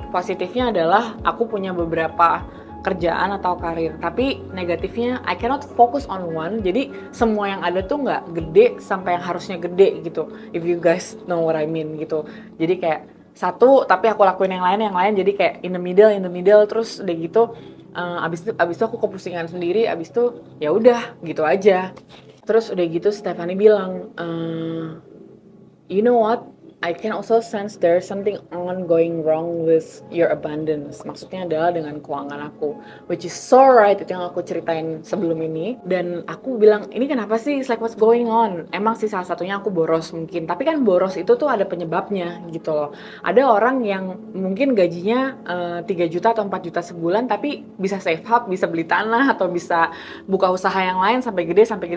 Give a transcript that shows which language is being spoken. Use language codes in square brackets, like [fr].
[id] Positifnya adalah aku punya beberapa kerjaan atau karir, tapi negatifnya [en] I cannot focus on one, [id] jadi semua yang ada tuh nggak gede sampai yang harusnya gede gitu, [en] if you guys know what I mean [id] gitu. Jadi kayak satu tapi aku lakuin yang lain jadi kayak [en] in the middle [id] terus udah gitu. Abis itu aku kepusingan sendiri, abis itu ya udah gitu aja. Terus udah gitu Stephanie bilang, [en] you know what? I can also sense there's something ongoing wrong with your abundance. [id] Maksudnya adalah dengan keuangan aku, [en] which is so right, [id] itu yang aku ceritain sebelum ini. Dan aku bilang, ini kenapa sih? [en] It's like what's going on? [id] Emang sih salah satunya aku boros mungkin. Tapi kan boros itu tuh ada penyebabnya gitu loh. Ada orang yang mungkin gajinya 3 juta atau 4 juta sebulan, tapi bisa save up, bisa beli tanah, atau bisa buka usaha yang lain sampai gede.